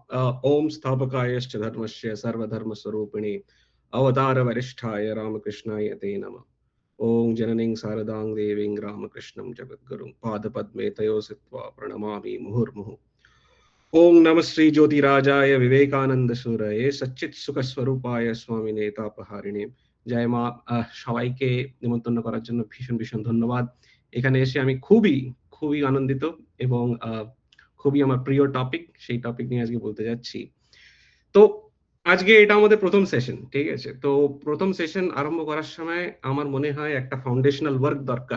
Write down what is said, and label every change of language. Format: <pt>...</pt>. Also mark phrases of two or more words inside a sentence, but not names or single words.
<sa>ओम स्थापकायश्च धर्मस्य सर्वधर्मस्वरूपिणे अवतार वरिष्ठाय रामकृष्णाय ते नमः। ओम जननीं शारदां देवीं रामकृष्णं जगद्गुरुं पादपद्मे तयो सित्वा प्रणमामि मुहुर्मुहुः। ओम नमः श्री ज्योतिराजाय विवेकानंद सूरये सच्चित सुख स्वरूपाय स्वामिने तापहारिणे।</sa> <bn>জয় মা। সবাইকে নিমন্ত্রণ করার জন্য ভীষণ ভীষণ ধন্যবাদ। এখানে এসে আমি খুবই খুবই আনন্দিত এবং খুবই আমার প্রিয় টপিক, সেই টপিক নিয়ে আজকে বলতে যাচ্ছি। তো আজকে এটা আমাদের প্রথম সেশন, ঠিক আছে? তো প্রথম সেশন আরম্ভ করার সময় আমার মনে হয় একটা</bn> <en>foundational work</en> <bn>দরকার।</bn>